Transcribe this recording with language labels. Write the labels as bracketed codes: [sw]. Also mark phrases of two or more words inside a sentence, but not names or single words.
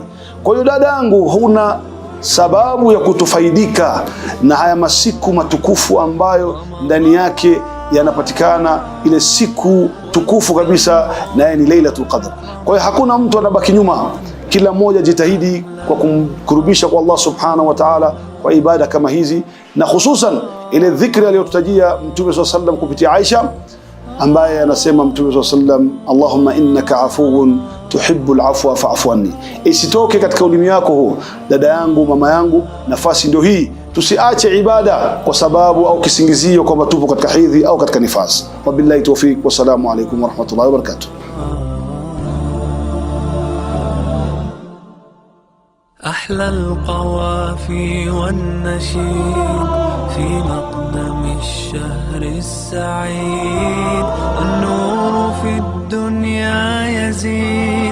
[sw] Kwa hiyo dadangu, huna sababu ya kutofaidika na haya masiku matukufu ambayo ndani yake yanapatikana ile siku tukufu kabisa, naye ni Lailatul Qadr. Kwa hiyo hakuna mtu anabaki nyuma. Kila mmoja jitahidi kwa kumkurubisha kwa Allah [ar] سبحانه وتعالى [sw] kwa ibada kama hizi, na hususan ile dhikri aliyotutajia Mtume SAW kupitia Aisha, ambaye anasema Mtume SAW, [ar] اللهم إنك عفو تحب العفو فاعف عني. [sw] Isitoke katika ulimi yako huu, dada yangu, mama yangu, nafasi ndio hii. Tusiache ibada kwa sababu au kisingizio kwamba tupo katika hedhi au katika nifas. [ar] وبالله التوفيق، والسلام عليكم ورحمة الله وبركاته. أحلى القوافي والنشيد في مقدم الشهر السعيد، النور في الدنيا يزيد.